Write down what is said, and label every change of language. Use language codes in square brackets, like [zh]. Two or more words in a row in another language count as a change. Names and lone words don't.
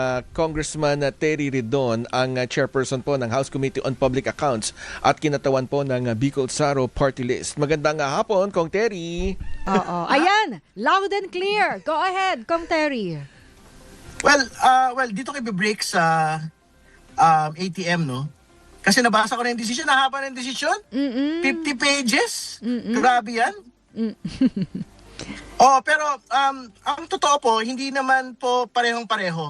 [tl] Congressman Terry Ridon, ang chairperson po ng House Committee on Public Accounts at kinatawan po ng Bicol Saro Party List. Magandang hapon, Kong Terry. Oo. Ayan, [en] loud and clear. Go ahead, [tl] Kong Terry. Well, dito kayo break sa ATM, no? Kasi nabasa ko na yung decision, nahaba na yung decision. 50 pages. Grabe yan. Pero ang totoo po, hindi naman po parehong-pareho.